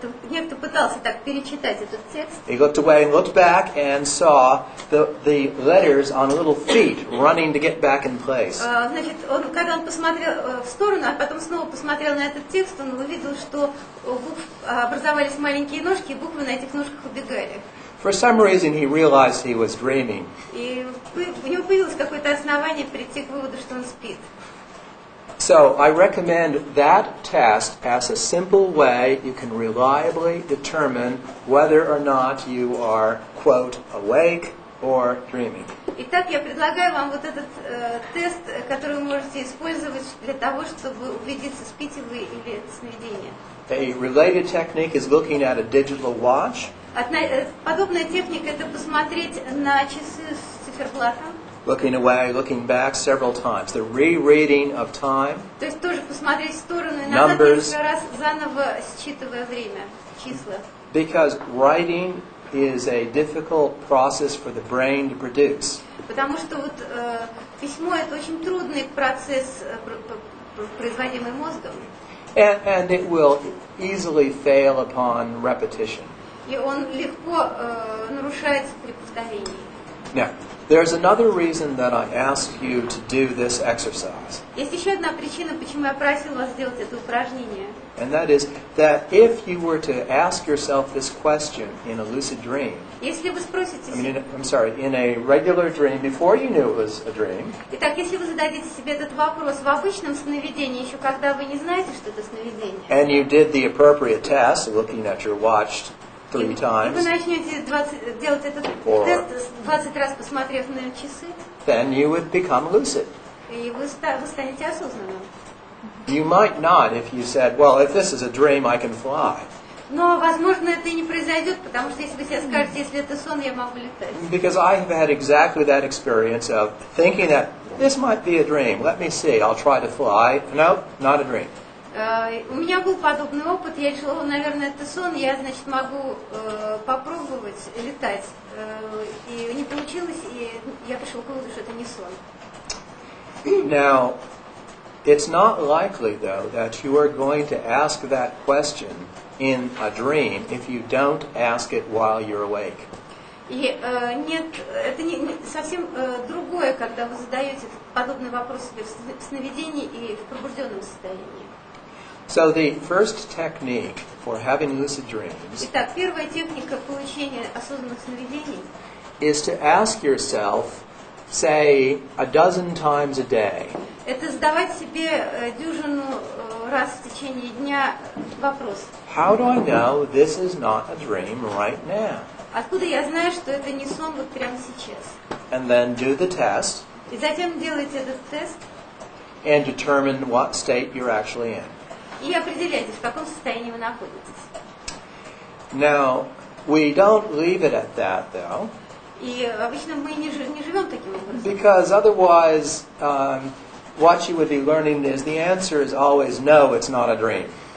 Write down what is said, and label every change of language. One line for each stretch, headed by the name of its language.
Russian: Некто пытался так перечитать этот текст.
English: he looked away and looked back and saw the letters on little feet running to get back in place.
Russian: Значит, когда он посмотрел в сторону, а потом снова посмотрел на этот текст, он увидел, что у букв образовались маленькие ножки, и буквы на этих ножках убегали.
English: For some reason, he realized he was dreaming.
Russian: И у него появилось какое-то основание прийти к выводу, что он спит.
English: So I recommend that test as a simple way you can reliably determine whether or not you are, quote, awake or dreaming.
Russian: Итак, я предлагаю вам вот этот тест, который вы можете использовать для того, чтобы убедиться, спите вы или это сновидение.
English: A related technique is looking at a digital watch,
Russian: Подобная техника – это посмотреть на часы с циферблатом.
English: looking away, looking back several times. The rereading of time,
Russian: То есть тоже посмотреть в сторону и назад
English: Numbers.
Russian: несколько раз, заново считывая время, числа.
English: because writing is a difficult process for the brain to produce.
Russian: Потому что вот письмо – это очень трудный процесс, производимый мозгом.
English: And it will easily fail upon repetition.
Russian: И он легко нарушается при повторении.
English: Now, there's another reason that I ask you to do this exercise.
Russian: Есть еще одна причина, почему я просил вас сделать это упражнение.
English: And that is that if you were to ask yourself this question in a lucid dream,
Russian: Если вы спросите
English: in a regular dream before you knew it was a dream,
Russian: Итак, если вы зададите себе этот вопрос в обычном сновидении, еще когда вы не знаете, что это сновидение,
English: and you did the appropriate test, looking at your watch 3
Russian: вы
English: times,
Russian: начнете делать этот
English: Or-
Russian: тест 20 раз, посмотрев на часы,
English: then you would become lucid.
Russian: и вы станете осознанным.
English: You might not if you said, well, if this is a dream, I can fly.
Russian: Но, возможно, это и не произойдет, потому что если вы себе скажете, если это сон, я могу летать.
English: Because I have had exactly that experience of thinking that this might be a dream. Let me see. I'll try to fly. No, not a dream.
Russian: У меня был подобный опыт, я решила, наверное, это сон, я, значит, могу попробовать летать. И не получилось, и я пришла к выводу, что это не сон.
English: Now, it's not likely, though, that you are going to ask that question in a dream if you don't ask it while you're awake.
Russian: И нет, это совсем другое, когда вы задаете подобный вопрос себе в сновидении и в пробужденном состоянии.
English: So the first technique for having lucid dreams
Russian: Итак, первая техника получения осознанных сновидений
English: is to ask yourself, say, a dozen times a day,
Russian: – это задавать себе дюжину раз в течение дня вопрос.
English: how do I know this is not a dream right now?
Russian: Откуда я знаю, что это не сон вот прямо сейчас?
English: And then do the test
Russian: И затем делайте этот тест
English: and determine what state you're actually in.
Russian: и определяйте, в каком состоянии вы находитесь.
English: Now, we don't leave it at that, though,
Russian: И обычно мы не живем таким образом.
English: because otherwise what you would be learning is the answer is always no, it's not a dream.